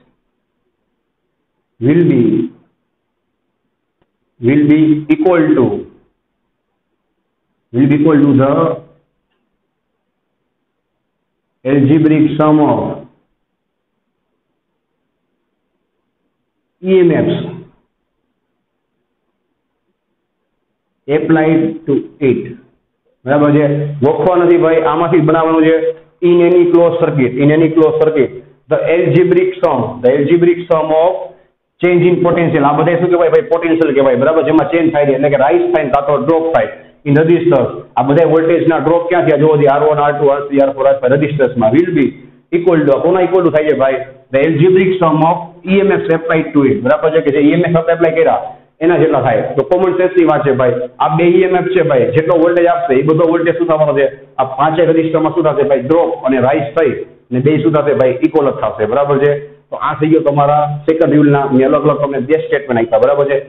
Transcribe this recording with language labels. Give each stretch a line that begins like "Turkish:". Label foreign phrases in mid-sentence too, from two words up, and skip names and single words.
English: will be equal to the algebraic sum of EMFs applied to it
Gujarati: બરાબર છે. ગોખવા નથી ભાઈ આમાંથી બનાવવાનું છે
English: in any closed circuit the algebraic sum of change in potential
Gujarati: આ બધા શું કહેવાય ભાઈ પોટેન્શિયલ કહેવાય બરાબર જેમાં ચેન્જ થાય છે એટલે કે રાઈઝ થાય કાં તો ડ્રોપ થાય
English: in resistors
Gujarati: આ બધા વોલ્ટેજના ડ્રોપ ક્યાં થયા જોવો R1 R2 R3 R4 R5 રેઝિસ્ટર્સમાં
English: will be equal to
Gujarati: કોના
English: equal to
Gujarati: થાય છે ભાઈ
English: the algebraic sum of EMF applied to it
Gujarati: બરાબર છે કે જે EMF એપ્લાય કર્યા એના જેટલા થાય. તો
English: common sense
Gujarati: ની વાત છે ભાઈ આ બે EMF છે ભાઈ જેટલો વોલ્ટેજ આપશે એ બધો વોલ્ટેજ શું થવાનો છે આ પાંચે રેઝિસ્ટરમાં શું થશે ભાઈ ડ્રોપ અને રાઈઝ થઈ અને બે શું થશે ભાઈ ઇક્વલ જ થશે બરાબર છે. તો આ થઈ ગયો તમારા સેકન્ડ રૂલના મેં અલગ અલગ તમને બે સ્ટેટમેન્ટ આપ્યા બરાબર છે.